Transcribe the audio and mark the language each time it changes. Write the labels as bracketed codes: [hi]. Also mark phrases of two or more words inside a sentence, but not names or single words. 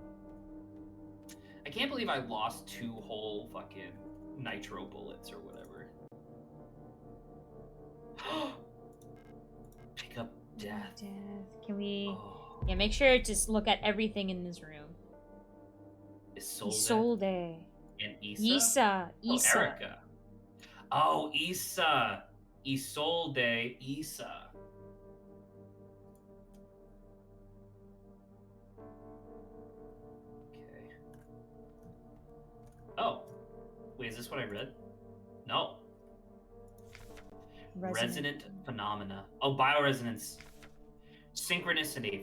[en] I can't believe I lost 2 whole fucking nitro bullets or whatever. Pick up death. Can we? Oh, Yeah, make sure to just look at everything in this room. Isolde. Isolde. And Issa? Issa. Oh, Issa. Erica. Oh, Issa. Isolde Issa. Okay. Oh. Wait, is this what I read? No. Resonant phenomena. Oh, bioresonance. Synchronicity.